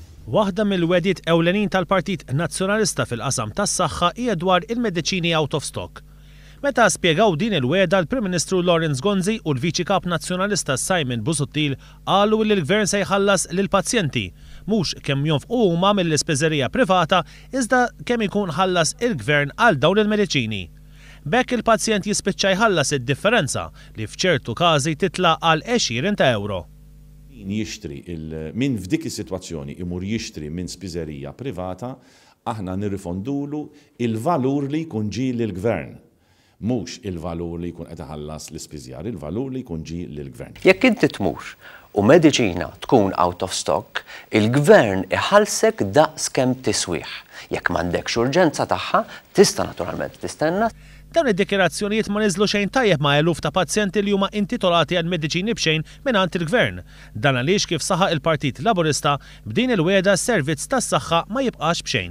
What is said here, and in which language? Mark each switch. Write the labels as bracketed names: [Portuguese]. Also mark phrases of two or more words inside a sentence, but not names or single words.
[Maltese] Waħda mill-wedjiet ewlenin tal-Partit Nazzjonalista fil-qasam tas-saħħa hija dwar il-mediċini [English] out of stock. [Maltese] Meta spjegaw din il-weda l-Prim Ministru Lawrence Gonzi u l-Viċi Kap Nazzjonalista Simon Busuttil qalu li l-Gvern se jħallas lill-pazjenti mhux kemm jonfqu huma mill-ispiżerija privata iżda kemm ikun ħallas il-Gvern għal dawn il-mediċini. Bekk il-pazjent jispiċċa jħallas id-differenza li f'ċertu każi titla' għal €20. Min f'dik is-sitwazzjoni imur jixtri minn spiżerija privata, aħna nirrifondulu il-valur li jkun ġie lill-Gvern. Mhux il-valur li jkun qed iħallas l-ispiżjar, il-valur li jkun ġie lill-Gvern. Jekk inti tmur u mediċina tkun [English] out of stock, [Maltese] il-Gvern iħallsek daqs kemm tiswih. Jekk m'għandekx urġenza tagħha, tista' naturalment tistenna. Dawn id-dikjerazzjonijiet ma niżlu xejn tajjeb ma' eluf ta' pazjenti li huma intitolati għal mediċini b'xejn mingħand il-Gvern. Dan għaliex kif saħaq il-Partit Laburista b'din il-weda s-servizz tas-saħħa ma jibqax b'xejn.